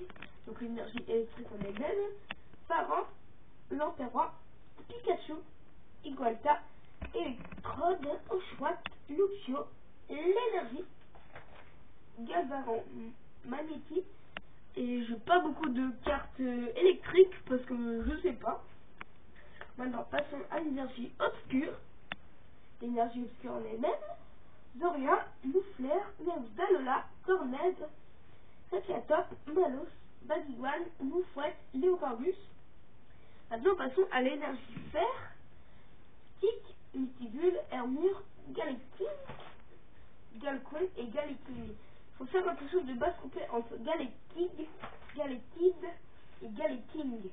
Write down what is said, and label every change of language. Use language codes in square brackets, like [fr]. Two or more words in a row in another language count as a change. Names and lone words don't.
[fr] Donc l'énergie électrique en elle-même, Parent, Lamperois, Pikachu, Igualta, Electrode, Oshawott, Luxio, l'énergie, Galvaran, Magnéti, et je n'ai pas beaucoup de cartes électriques parce que je sais pas. Maintenant passons à l'énergie obscure. L'énergie obscure en elle-même, Zoria, Moufler, Neusdalola, Corned, Sakiatop, Malos, Baguiguane, Moufouette, Léopardus. Maintenant passons à l'énergie fer. Tic, Mytigule, Hermure, Galactique, Galcon et Galectine. Il faut faire quelque chose de base coupé entre Galactique, Galactide et Galaking.